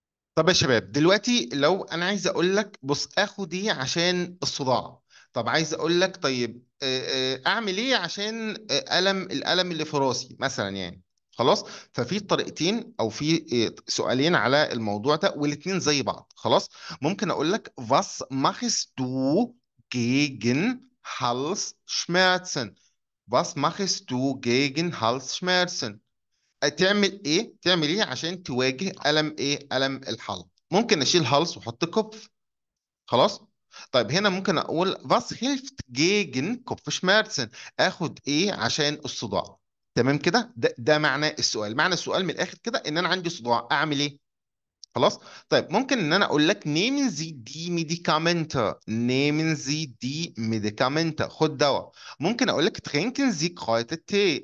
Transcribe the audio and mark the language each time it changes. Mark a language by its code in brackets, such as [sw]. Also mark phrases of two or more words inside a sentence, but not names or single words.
[ar] طب يا شباب، دلوقتي لو انا عايز اقول لك بص اخد ايه عشان الصداع. طب عايز اقول لك طيب اعمل ايه عشان الالم اللي في راسي مثلا يعني. خلاص. ففي طريقتين او في سؤالين على الموضوع ده والاتنين زي بعض. خلاص. ممكن اقول لك [de] was machst du gegen Halsschmerzen. Was machst du gegen Halsschmerzen. [ar] تعمل ايه عشان تواجه الم الحلق. ممكن اشيل هالس واحط كوبف. خلاص. طيب هنا ممكن اقول [de] was hilft gegen Kopfschmerzen. [ar] اخد ايه عشان الصداع. تمام كده. ده معنى السؤال. معنى السؤال من الاخر كده ان انا عندي صداع اعمل ايه. خلاص. طيب ممكن ان انا اقول لك [de] nehmen Sie die Medikamente. nehmen Sie die Medikamente. [ar] خد دواء. ممكن اقول لك [de] trinken Sie Kräutertee.